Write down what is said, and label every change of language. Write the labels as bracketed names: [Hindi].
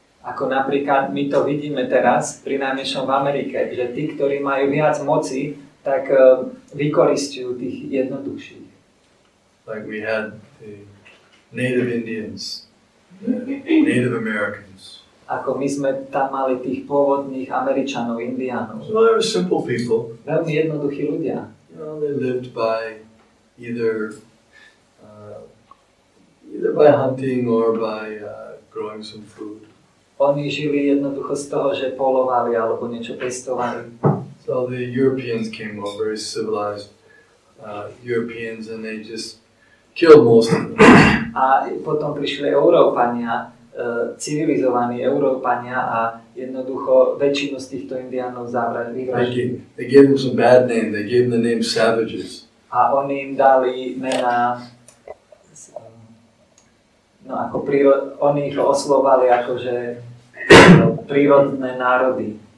[Slovak] Ako napríklad my to vidíme teraz, pri najmenšom v Amerike, že tí, ktorí majú viac moci, tak vykoristujú tých jednoduchších. [English] Like we had the Native Indians, the Native Americans. [Slovak] Ako my sme tam mali tých pôvodných Američanov, Indiánov. [English] So they were simple people. [Slovak] Veľmi jednoduchí ľudia. [English] You know, they lived by either by hunting or by growing some food. [Slovak] Oni žili jednoducho z toho, že polovali alebo niečo pestovali. [English] So the Europeans came over, very civilized Europeans, and they just killed most of them. [Slovak] A potom prišli Európania, civilizovaní Európania a jednoducho väčšinu z týchto indiánov vyvraždili. [English] They gave them some bad name. They gave them the name savages. [Slovak] A oni im dali mená, no ako oni ich oslovali akože prírodné národy.